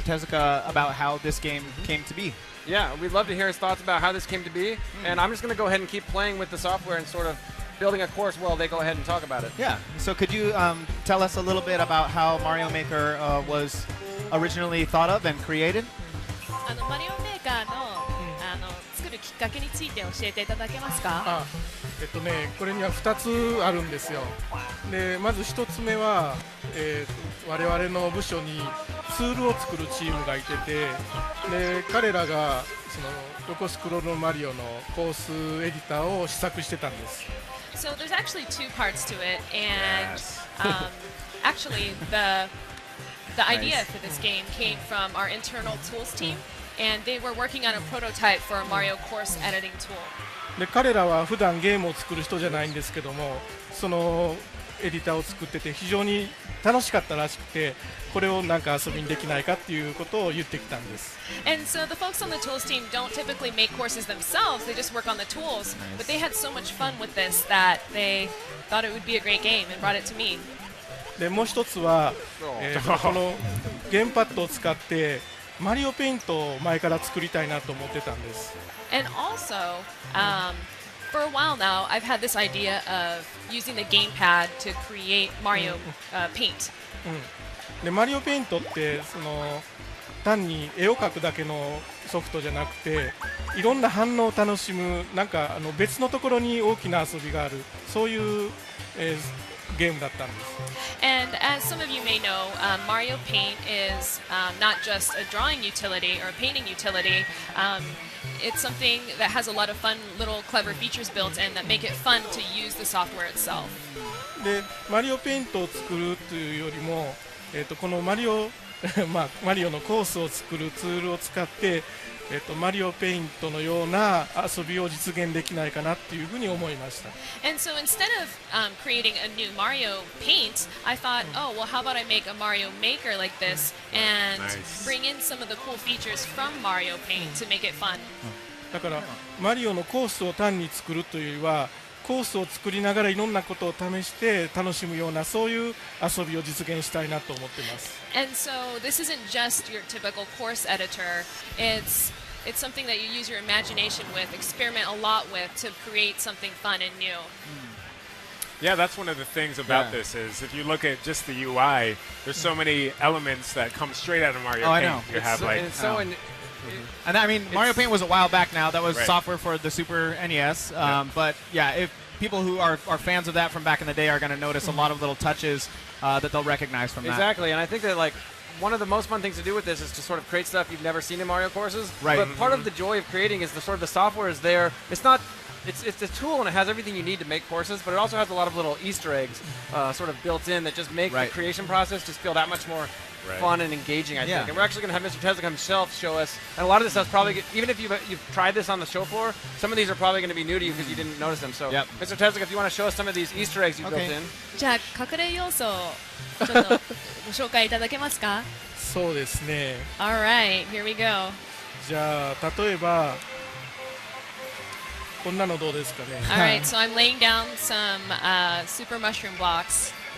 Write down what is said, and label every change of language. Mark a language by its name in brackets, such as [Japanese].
[English] Tezuka about how this game came to be. Yeah, we'd love to hear his thoughts about how this came to be, and I'm just going to go ahead and keep playing with the software and sort of building a course while they go ahead and talk about it. Yeah. So could you tell us a little bit about how Mario Maker was originally thought of and created? [Japanese] マリオメーカーの作るきっかけについて教えていただけますか？これには2つあるんですよ。でまず1つ目は、我々の部署にツールを作るチームがいてて、で彼らがその横スクロールのマリオのコースエディターを試作してたんです。 [English] So there's actually two parts to it, and actually the idea for this game came from our internal tools team, and they were working on a prototype for a Mario course editing tool. [Japanese] で彼らは普段ゲームを作る人じゃないんですけども、そのエディターを作ってて非常に楽しかったらしくて、これをなんか遊びにできないかっていうことを言ってきたんです。 [English] And so the folks on the tools team don't typically make courses themselves, they just work on the tools, but they had so much fun with this that they thought it would be a great game and brought it to me. [Japanese] でもう一つは、このゲームパッドを使ってマリオペイントを前から作りたいなと思ってたんです。 [English] And also, for a while now, I've had this idea of using the gamepad to create Mario Paint. [Japanese] でマリオペイントって単に絵を描くだけのソフトじゃなくて、いろんな反応を楽しむ、なんか別のところに大きな遊びがある、そういう、ゲームだったんです。 [English] And as some of you may know, Mario Paint is not just a drawing utility or a painting utility. It's something that has a lot of fun, little clever features built in that make it fun to use the software itself. [Japanese] でマリオペイントを作るというよりも、このマリオマリオのコースを作るツールを使って、マリオペイントのような遊びを実現できないかなっていうふうに思いました。 [English] And so instead of creating a new Mario Paint, I thought, oh, well, how about I make a Mario Maker like this and bring in some of the cool features from Mario Paint to make it fun. [Japanese] だからマリオのコースを単に作るというよりは、コースを作りながらいろんなことを試して楽しむようなそういう遊びを実現したいなと思っています。 [English] And so this isn't just your typical course editor. It's it's something that you use your imagination with, experiment a lot with to create something fun and new. Yeah, that's one of the things about Yeah. this is if you look at just the UI, there's so many elements that come straight out of Mario Oh, I Paint. know. You have like it's so And I mean, Mario Paint was a while back now. That was Right. software for the Super NES. But yeah, if people who are fans of that from back in the day are going to notice a lot of little touches that they'll recognize from that. exactly, and I think that like one of the most fun things to do with this is to sort of create stuff you've never seen in Mario courses. Right. But part of the joy of creating is the sort of the software is there. It's not. It's a tool and it has everything you need to make courses, but it also has a lot of little Easter eggs sort of built in that just make Right. the creation process just feel that much more Right. fun and engaging, I Yeah. think. And we're actually going to have Mr. Tezuka himself show us. And a lot of this stuff's probably, even if you've tried this on the show floor, some of these are probably going to be new to you because you didn't notice them. So, Yep. Mr. Tezuka, if you want to show us some of these Easter eggs you Okay. built in. [Japanese] じゃあ隠れ要素をちょっとご紹介いただけますか？そうですね。 [English] All right, here we go. [Japanese] じゃあ例えばこんなのどうですかね。 [English] All right, so I'm laying down some super mushroom blocks.